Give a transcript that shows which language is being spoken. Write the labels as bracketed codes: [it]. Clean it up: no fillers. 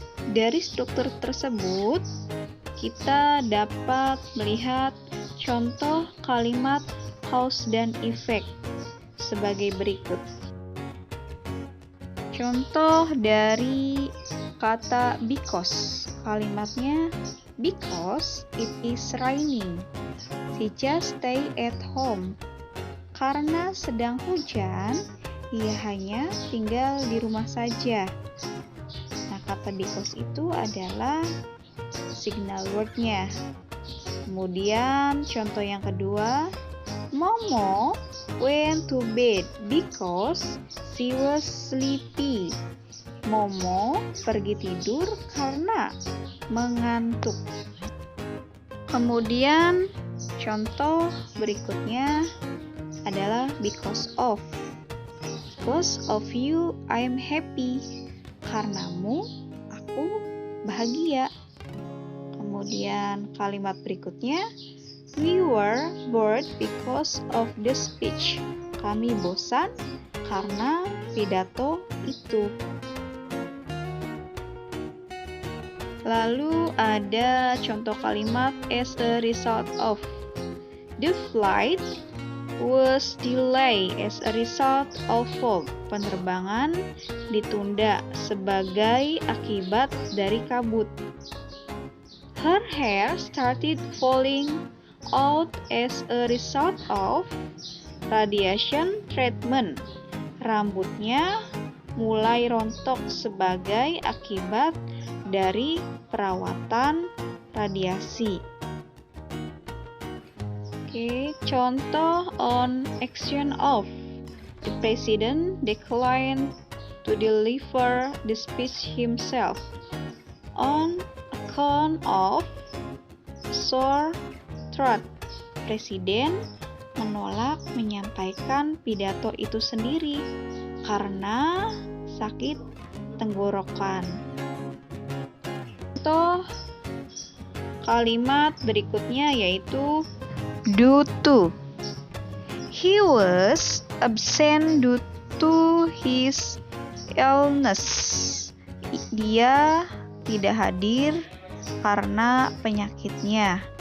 [id] Dari struktur tersebut, kita dapat melihat contoh kalimat cause dan effect sebagai berikut. Contoh dari kata because. Kalimatnya, [en] because it is raining, she just stay at home. [id] Karena sedang hujan, ia hanya tinggal di rumah saja. Nah, kata because itu adalah signal word-nya. Kemudian contoh yang kedua, [en] Momo went to bed because she was sleepy. [id] Momo pergi tidur karena mengantuk. Kemudian contoh berikutnya adalah because of. [en] Because of you, I am happy. [id] Karenamu, aku bahagia. Kemudian kalimat berikutnya, [en] we were bored because of the speech. [id] Kami bosan karena pidato itu. Lalu ada contoh kalimat as a result of. [en] The flight was delayed as a result of fog. [id] Penerbangan ditunda sebagai akibat dari kabut. [en] Her hair started falling out as a result of radiation treatment. [id] Rambutnya mulai rontok sebagai akibat dari perawatan radiasi. Oke, contoh on action of. [en] The president declined to deliver the speech himself on account of sore throat. [id] Presiden menolak menyampaikan pidato itu sendiri karena sakit tenggorokan. Contoh kalimat berikutnya yaitu due to. [en] He was absent due to his illness. [id] Dia tidak hadir karena penyakitnya.